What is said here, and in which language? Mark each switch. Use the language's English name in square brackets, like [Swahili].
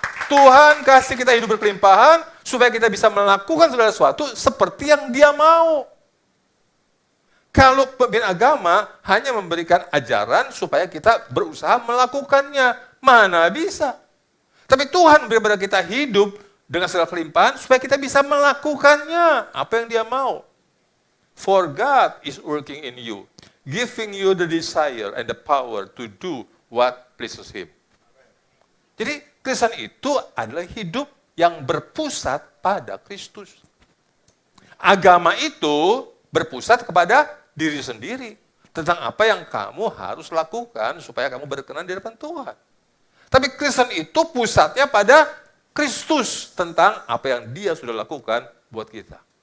[Indonesian] Tuhan kasih kita hidup berkelimpahan, supaya kita bisa melakukan segala sesuatu seperti yang dia mau. Kalau pemimpin agama hanya memberikan ajaran supaya kita berusaha melakukannya, mana bisa. Tapi Tuhan memberi kepada kita hidup dengan segala kelimpahan supaya kita bisa melakukannya, apa yang dia mau. [English] For God is working in you, giving you the desire and the power to do what pleases Him. [Indonesian] Jadi Kristen itu adalah hidup yang berpusat pada Kristus. Agama itu berpusat kepada diri sendiri, tentang apa yang kamu harus lakukan supaya kamu berkenan di depan Tuhan. Tapi Kristen itu pusatnya pada Kristus, tentang apa yang dia sudah lakukan buat kita.